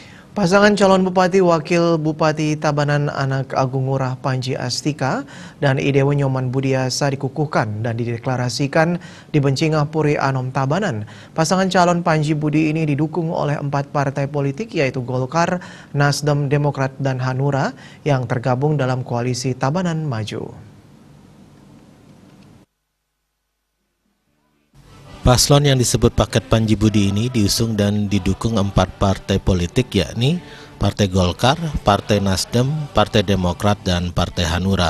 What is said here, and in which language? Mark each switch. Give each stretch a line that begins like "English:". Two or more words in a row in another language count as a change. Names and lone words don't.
Indonesian: Pasangan calon Bupati Wakil Bupati Tabanan Anak Agung Ngurah Panji Astika dan Idewo Nyoman Budiasa dikukuhkan dan dideklarasikan di Bencingapuri Anom Tabanan. Pasangan calon Panji Budi ini didukung oleh 4 partai politik yaitu Golkar, Nasdem, Demokrat, dan Hanura yang tergabung dalam koalisi Tabanan Maju. Paslon yang disebut paket Panji Budi ini diusung dan didukung 4 partai politik yakni Partai Golkar, Partai Nasdem, Partai Demokrat, dan Partai Hanura.